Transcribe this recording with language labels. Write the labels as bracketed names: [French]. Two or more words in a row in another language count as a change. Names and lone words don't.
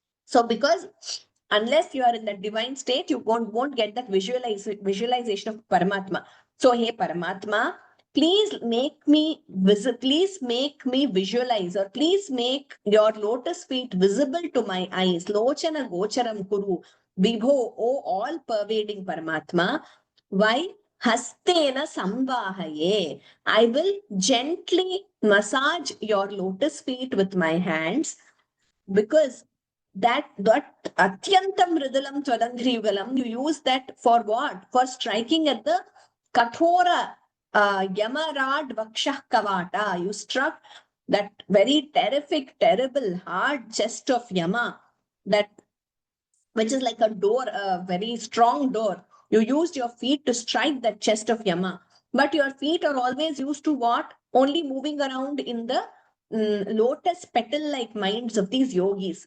[English] So because Unless you are in that divine state, you won't get that visualization of Paramatma. So, hey Paramatma, please make me please make me visualize, or please make your lotus feet visible to my eyes. [Sanskrit] लोचन गोचरं कुरु. [English] Vibho, oh all pervading Paramatma. Why? [Sanskrit] हस्तेन संवाहये. [English] I will gently massage your lotus feet with my hands, because that [Sanskrit] अत्यन्तं मृदुलं त्वदङ्घ्रियुगलम्, [English] you use that for what? For striking at the [Sanskrit] कठोर यमराड् वक्षः कवाट. [English] You struck that very terrific, terrible, hard chest of Yama, that which is like a door, a very strong door. You used your feet to strike that chest of Yama. But your feet are always used to what? Only moving around in the lotus petal like minds of these yogis.